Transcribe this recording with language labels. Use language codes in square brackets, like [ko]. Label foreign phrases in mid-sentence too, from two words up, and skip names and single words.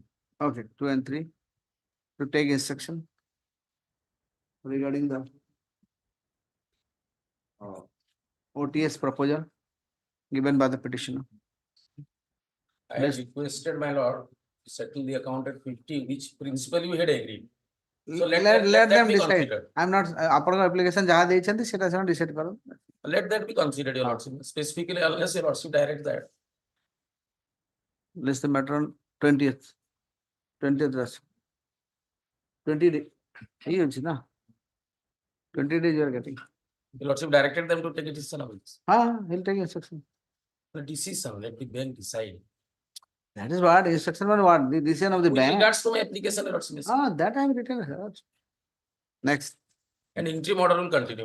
[en] Okay, 2 and 3 to take instruction regarding the OTS proposal given by the petitioner. I have requested my lord to settle the account at 50 which principally we had agreed. So let them be decide. considered. I'm not [or] ଆପଣଙ୍କ application ଯାହା ଦେଇଛନ୍ତି ସେଟା ସେମାନେ decide କରନ୍ତୁ. [en] Let that be considered your lordship specifically unless your lordship direct that. List the matter on 20th 20 days [or] ଏଇ ଅଛି ନା [en] 20 days you are getting. Your lordship directed them to take a decision of this. He'll take instruction. The decision let the bank decide. That is what instruction on what the decision of the With bank. regards to my application your lordship. That I have written. Next. And interim order will continue.